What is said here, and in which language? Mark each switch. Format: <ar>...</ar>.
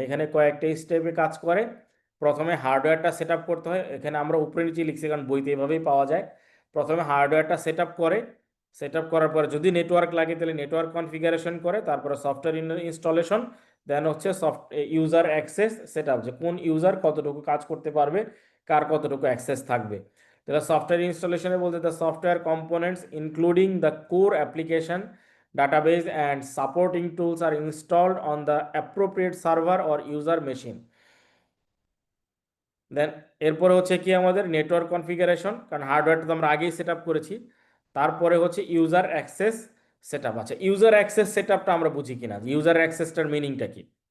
<bn>এখানে কয়েকটা স্টেপে কাজ করে। প্রথমে হার্ডওয়্যারটা সেট আপ করতে হয়, এখানে আমরা উপরে নিচে লিখছি কারণ বইতে এভাবেই পাওয়া যায়। প্রথমে হার্ডওয়্যারটা সেট আপ করে, সেট আপ করার পরে যদি নেটওয়ার্ক লাগে তাহলে নেটওয়ার্ক কনফিগারেশন করে, তারপরে সফটওয়্যার ইনস্টলেশন, দেন হচ্ছে ইউজার অ্যাক্সেস সেট আপ, যে কোন ইউজার কতটুকু কাজ করতে পারবে, কার কতটুকু অ্যাক্সেস থাকবে। তাহলে সফটওয়্যার ইনস্টলেশনে বলতে</bn> <en>The software components including the core application database and supporting tools are installed on the appropriate server or user machine.</en> <bn>দেন এরপরে হচ্ছে কি আমাদের নেটওয়ার্ক কনফিগারেশন, কারণ হার্ডওয়্যারটা তো আমরা আগেই সেট আপ করেছি। তারপরে হচ্ছে ইউজার অ্যাক্সেস সেট আপ। আচ্ছা, ইউজার অ্যাক্সেস সেট আপটা আমরা বুঝি কিনা, ইউজার অ্যাক্সেসটার মিনিংটা কি?</bn>